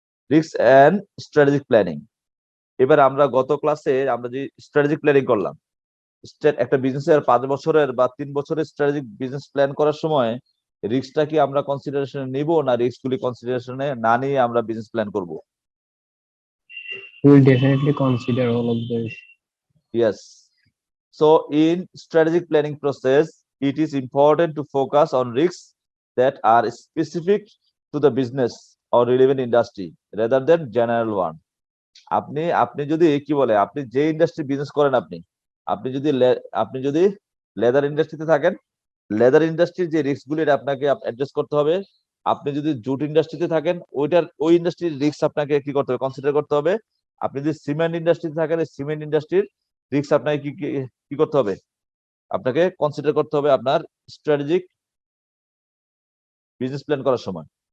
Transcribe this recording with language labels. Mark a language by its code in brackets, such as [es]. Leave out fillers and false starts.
[bn] Risk and strategic planning. এবার আমরা গত ক্লাসে আমরা যে স্ট্র্যাটেজিক প্ল্যানিং করলাম, একটা বিজনেসের 5 বছরের বা 3 বছরের স্ট্র্যাটেজিক বিজনেস প্ল্যান করার সময় রিস্কটা কি আমরা কনসিডারেশনে নিব, না রিস্ক গুলি কনসিডারেশনে না নিয়ে আমরা বিজনেস প্ল্যান করব? [en] We will definitely consider all of this. Yes. So in strategic planning process, it is important to focus on risks that are specific to the business or relevant industry rather than general one. [bn] আপনি যদি কি বলে, আপনি যে industry business করেন, আপনি যদি leather ইন্ডাস্ট্রিতে থাকেন, লেদার ইন্ডাস্ট্রির যে রিস্ক গুলি আপনাকে অ্যাডজাস্ট করতে হবে। আপনি যদি জুট ইন্ডাস্ট্রিতে থাকেন, ওই ইন্ডাস্ট্রির রিস্ক আপনাকে কি করতে হবে, কনসিডার করতে হবে। আপনি যদি সিমেন্ট ইন্ডাস্ট্রিতে থাকেন, সিমেন্ট ইন্ডাস্ট্রির রিস্ক আপনাকে কি করতে হবে, আপনাকে কনসিডার করতে হবে আপনার স্ট্র্যাটেজিক বিজনেস প্ল্যান করার সময়।